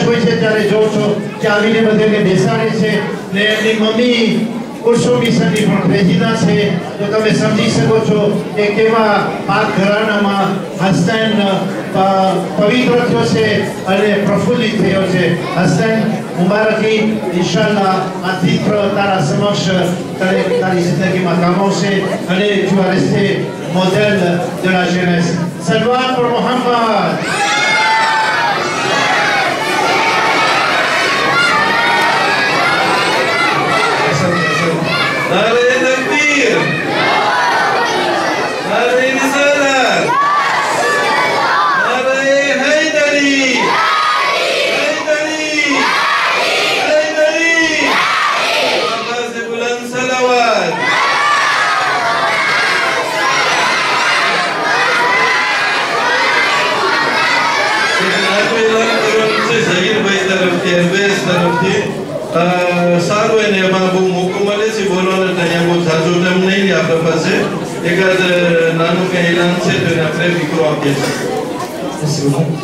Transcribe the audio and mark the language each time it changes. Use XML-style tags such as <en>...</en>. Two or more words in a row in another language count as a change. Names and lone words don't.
<gu>હોય છે ત્યારે જોવો છો કે આવીને બધાને બેસાડે છે ને એમની મમ્મી ઉર્સો મિશનની પણ પ્રેસિડન્ટ છે તો તમે સમજી શકો છો કે કેવા પાક ઘરાનામાં હસન પવિત્ર થયો છે અને પ્રફુલ્લિત થયો છે હસન મુબારકી ઇન્શાલ્લાહ આ ચિત્ર તારા સમક્ષ તારી જિંદગીમાં કામ આવશે અને</gu> <fr>tu vas rester modèle de la jeunesse. Salvat pour Mohammed.</fr> <ur>نعرۂ تکبیر، نعرۂ رسالت، نعرۂ حیدری، حیدری، حیدری، آقا سے بلند صلوات.</ur> <gu>ઝહીર ભાઈ તરફથી અરવેશ તરફથી સારું એને એમાં બહુ મોકો મળે છે બોલવાનો ત્યાં બહુ ઝાઝો ટાઈમ નહીં આપણા પાસે એકાદ નાનું કંઈ એલાન છે તો એને આપણે દીકરો આપીએ છીએ</gu>